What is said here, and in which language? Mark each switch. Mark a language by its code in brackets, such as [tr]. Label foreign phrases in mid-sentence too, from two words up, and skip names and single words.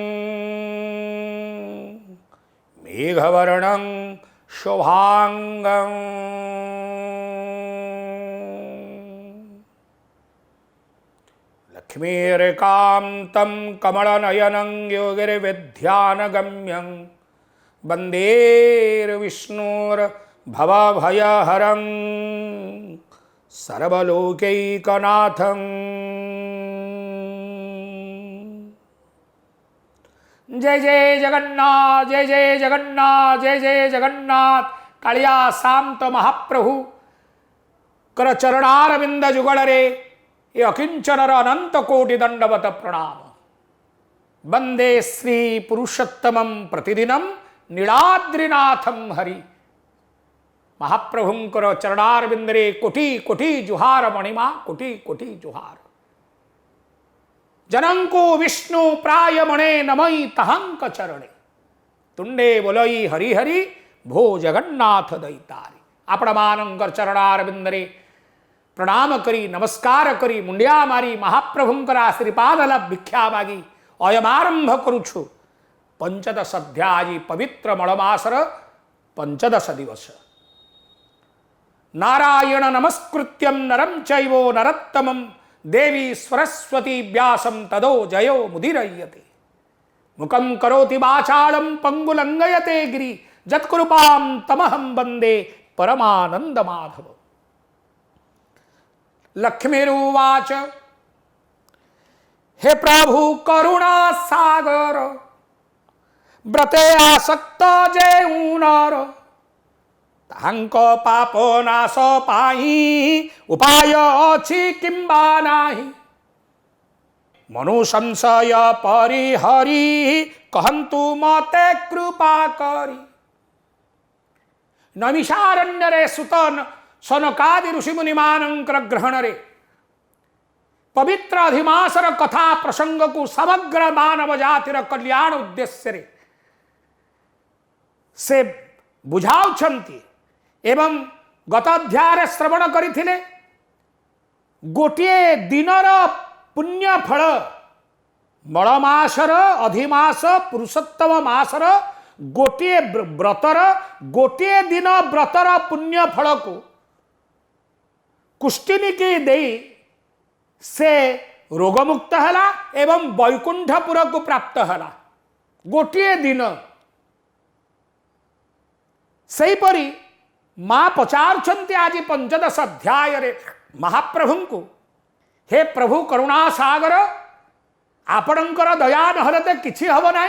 [sa] मेघवर्णं शोभांगं लक्ष्मीर्कान्तं कमलनयनं योगिर्विध्यानगम्यं वन्देर्विष्णुर्भवभयहरं सर्वलोकैकनाथं। [or] ଜୟ ଜୟ ଜଗନ୍ନାଥ, ଜୟ ଜୟ ଜଗନ୍ନାଥ, ଜୟ ଜୟ ଜଗନ୍ନାଥ। କାଳିଆ ଶାନ୍ତ ମହାପ୍ରଭୁ କର ଚରଣାରବିନ୍ଦ ଯୁଗଡ଼େ ଯେ ଅକିଞ୍ଚନର ଅନନ୍ତ କୋଟି ଦଣ୍ଡବତ ପ୍ରଣାମ। [sa] वंदे श्री पुरुषोत्तमं प्रतिदिनं नीलाद्रिनाथं हरि। [or] ମହାପ୍ରଭୁଙ୍କର ଚରଣାରବିନ୍ଦରେ କୋଟି କୋଟି ଜୁହାର ମଣିମା, କୋଟି କୋଟି ଜୁହାର। ଜନଙ୍କୁ ବିଷ୍ଣୁ ପ୍ରାୟ ମଣେ ନମଇ ତହଙ୍କ ଚରଣେ। ତୁଣ୍ଡେ ବୋଲଇ ହରି ହରି ଭୋ ଜଗନ୍ନାଥ ଦୈତାରି। ଆପଣ ମାନଙ୍କର ଚରଣାରବିନ୍ଦରେ ପ୍ରଣାମ କରି ନମସ୍କାର କରି ମୁଣ୍ଡିଆ ମାରି ମହାପ୍ରଭୁଙ୍କର ଶ୍ରୀପାଦ ଭିକ୍ଷା ମାଗି ଅୟମାରମ୍ଭ କରୁଛୁ ପଞ୍ଚଦଶ ଅଧ୍ୟାୟ ପବିତ୍ର ମଳମାସର ପଞ୍ଚଦଶ ଦିବସ। [sa] नारायण नमस्कृत्यं नरं चैव नरोत्तमं देवी सरस्वती व्यासं तदो जयो मुदीरयते। मुखं करोति वाचालं पंगुलंघयते गिरि जत्कृपां तमहं वन्दे परमानंद माधव। [or] ଲକ୍ଷ୍ମୀରୁବାଚ ହେ ପ୍ରଭୁ କରୁଣା ସାଗର ବ୍ରତେ ଆସକ୍ତ ଯେଉଁନର ତାଙ୍କ ପାପ ନାଶ ପାଇ ଉପାୟ ଅଛି କିମ୍ବା ନାହିଁ। ମନୁ ସଂଶୟ ପରିହରି କହନ୍ତୁ ମତେ କୃପା କରି। ନମିଷାରଣ୍ୟରେ ସୁତନ ସନକାଦି ଋଷିମୁନି ମାନଙ୍କର ଗ୍ରହଣ ରେ ପବିତ୍ର ଅଧିମାସର କଥା ପ୍ରସଙ୍ଗ କୁ ସମଗ୍ର ମାନବ ଜାତିର କଲ୍ୟାଣ ଉଦ୍ଦେଶ୍ୟ ରେ ସେ ବୁଝାଉଛନ୍ତି ଏବଂ ଗତ ଅଧ୍ୟାୟ ଶ୍ରବଣ କରିଥିଲେ। ଗୋଟିଏ ଦିନର ପୁଣ୍ୟ ଫଳ ମଳମାସର ଅଧିମାସ ପୁରୁଷୋତ୍ତମ ମାସର ଗୋଟିଏ ବ୍ରତର ଗୋଟିଏ ଦିନ ବ୍ରତର ପୁଣ୍ୟ ଫଳ କୁ କୁଷ୍ଟିନିକି ଦେଇ ସେ ରୋଗମୁକ୍ତ ହଲା ଏବଂ ବୈକୁଣ୍ଠପୁର କୁ ପ୍ରାପ୍ତ ହଲା ଗୋଟିଏ ଦିନ। ସେହିପରି ମାଁ ପଚାରୁଛନ୍ତି ଆଜ ପଞ୍ଚଦଶ ଅଧ୍ୟାୟ ରେ ମହାପ୍ରଭୁ କୁ ହେ ପ୍ରଭୁ କରୁଣା ସାଗର ଆପଣଙ୍କର ଦୟା ନହଲେ ତ କିଛି ହବ ନାହିଁ।